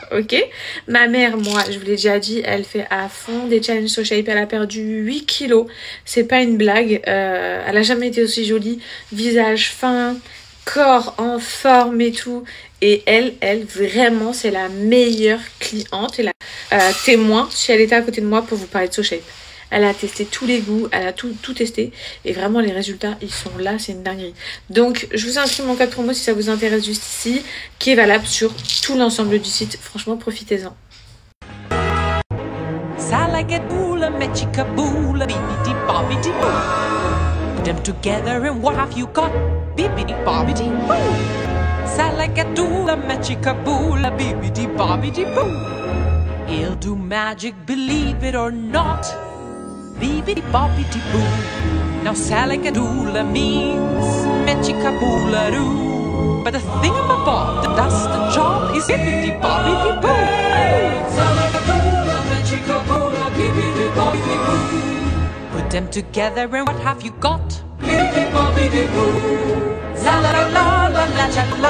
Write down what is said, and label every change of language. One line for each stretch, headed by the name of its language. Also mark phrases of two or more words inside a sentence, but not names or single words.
French: Ok, ma mère, moi je vous l'ai déjà dit, elle fait à fond des challenges SoShape, elle a perdu 8 kilos, c'est pas une blague, elle a jamais été aussi jolie, visage fin, corps en forme et tout, et elle vraiment c'est la meilleure cliente et la témoin si elle était à côté de moi pour vous parler de SoShape. Elle a testé tous les goûts, elle a tout testé et vraiment les résultats ils sont là, c'est une dinguerie. Donc je vous inscris mon code promo si ça vous intéresse juste ici, qui est valable sur tout l'ensemble du site, franchement profitez-en.
English: Them together and what have you got? Bibbidi bobbidi boo. Salagadoola machikaboola bibbidi bobbidi boo. He'll do magic, believe it or not. Bibbidi bobbidi boo. Now salagadoola means machikaboola doo. But the thingamabob that does the job is bibbidi bobbidi boo. Salagadoola machikaboola bibbidi bobbidi boo. Put them together and what have you got? Bibbidi bobbidi boo. La la la la la la la.